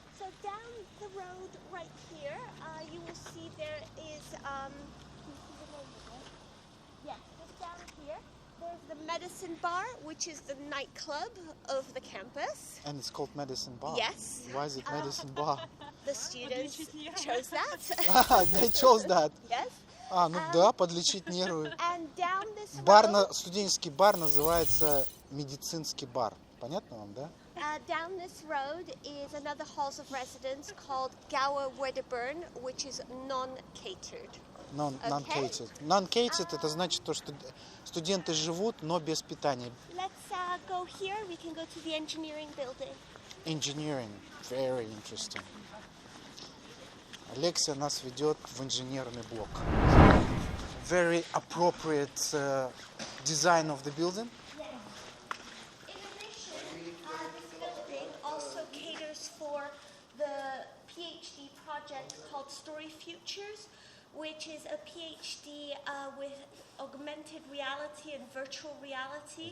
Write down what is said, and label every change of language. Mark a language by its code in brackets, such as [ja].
[en] So down the road right here, you will see there is, can you see the name of it? Yes, just down here, there's the Medicine Bar, which is the nightclub of the campus. And it's called Medicine Bar. Yes. Why is it Medicine Bar? The students chose that. They chose that. Yes. [ru] Ну да, подлечить нервы. [en] And down this [ru] Бар, [en] road, [ru] студенческий бар называется медицинский бар. Понятно вам, да? [en] down this road is another halls of residence called Gower Wedderburn, which is non-catered. Non-catered. [ru] Non-catered это значит то, что студенты живут, но без питания. [en] Let's go here. We can go to the engineering building. Engineering. Very interesting. [ru] Алексия нас ведет в инженерный блок. [en] Very appropriate design of the building. In addition, this building also caters for the PhD project called Story Futures, which is a PhD with augmented reality and virtual reality.